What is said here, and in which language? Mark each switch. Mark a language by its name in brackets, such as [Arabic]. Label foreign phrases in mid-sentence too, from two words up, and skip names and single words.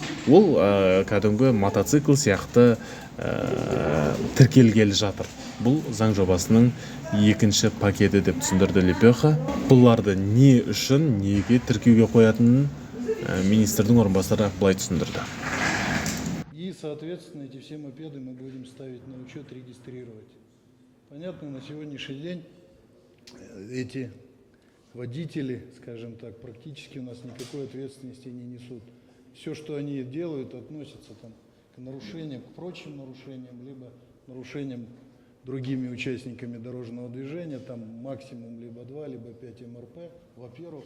[Kazakh] Ол кәдімгі мотоцикл сияқты тіркелгелі жатыр. Бұл заң жобасының екінші пакеті деп түсіндірді Лепеха. Бұларды не үшін, неге тіркеуге қоятынын министрдің орынбасары былай түсіндірді. [Russian] И, соответственно, эти все мопеды мы будем ставить на учет, регистрировать. Понятно, на сегодняшний день эти водители, скажем так, практически у нас никакой ответственности не несут. Все, что они делают, относится к нарушениям, к прочим нарушениям, либо нарушениям другими участниками дорожного движения, там максимум либо 2, либо 5 МРП, во-первых.